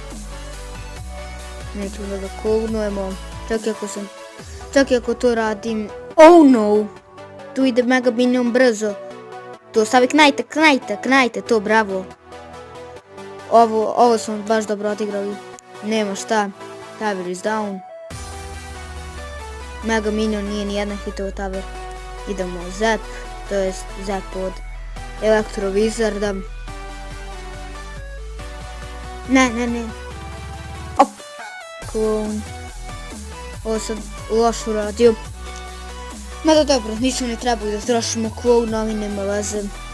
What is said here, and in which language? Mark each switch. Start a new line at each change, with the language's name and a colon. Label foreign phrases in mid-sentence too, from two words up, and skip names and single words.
Serbian: Nećemo da ga klonujemo. Čak i ako to radim. Oh no! Tu ide mega minion brzo. To stavi knajte, to bravo. Ovo smo baš dobro odigrali. Nema šta.
English: Tower is down.
Serbian: Mega minion nije ni jedan hitovo tower. Idemo Zep, to jest Zep od Elektrovizarda. Ne. Op. Klon. Ovo sam loš uradio. Mada dobro, nismo ne trebali da trošimo klon, ali nema veze.